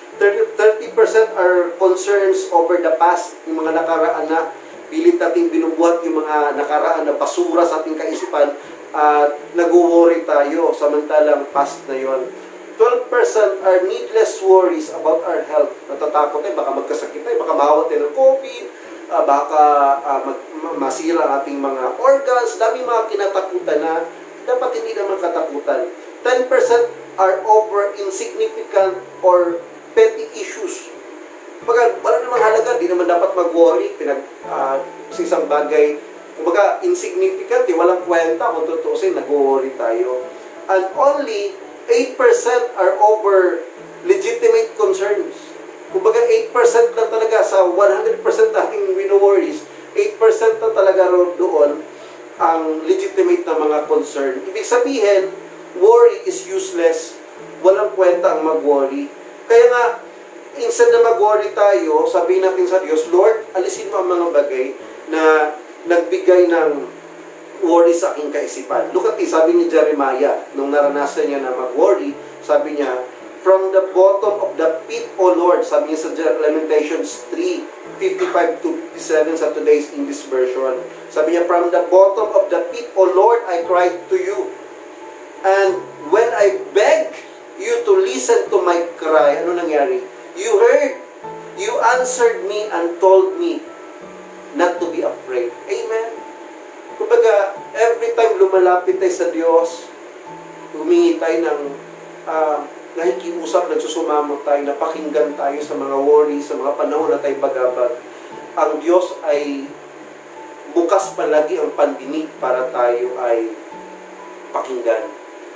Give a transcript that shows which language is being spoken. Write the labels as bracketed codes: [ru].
[en] 30% are concerns over the past, [tl] yung mga nakaraan na pilit nating binubuhat yung mga nakaraan na basura sa ating kaisipan at nag-worry tayo samantalang past na yon. [en] 12% are needless worries about our health. [tl] Natatakot tayo, baka magkasakit tayo, baka mahawat tayo ng COVID, baka masira ang ating mga organs, dami mga kinatakutan na dapat hindi naman katakutan. [en] 10% are over insignificant or petty issues. [tl] Kumbaga, wala namang halaga, di naman dapat mag-worry sa isang bagay. Kumbaga, insignificant, walang kwenta, kung tutuusin, nag-worry tayo. [en] And only 8% are over legitimate concerns. [tl] Kumbaga, 8% lang talaga sa 100% nating wino-worries, 8% na talaga doon ang legitimate na mga concern. Ibig sabihin, [en] worry is useless. [tl] Walang kwenta ang mag-worry. Kaya nga, instead na mag-worry tayo, sabihin natin sa Diyos, Lord, alisin mo ang mga bagay na nagbigay ng worry sa aking kaisipan. [en] Look at this, [tl] sabi ni Jeremiah, nung naranasan niya na mag-worry, sabi niya, [en] from the bottom of the pit, O Lord, sabi niya sa Lamentations 3:55-57 sa today's English version. [tl] Sabi niya, [en] from the bottom of the pit, O Lord, I cried to you. And when I begged you to listen to my cry, [tl] ano nangyari? [en] You heard, you answered me and told me not to be afraid. Amen? [tl] Kumbaga, every time lumalapit tayo sa Diyos, humingi tayo ng nakikiusap, nagsusumamot tayo, napakinggan tayo sa mga worry, sa mga panahon na tayo bagabag. Ang Diyos ay bukas palagi ang pandinig para tayo ay pakinggan.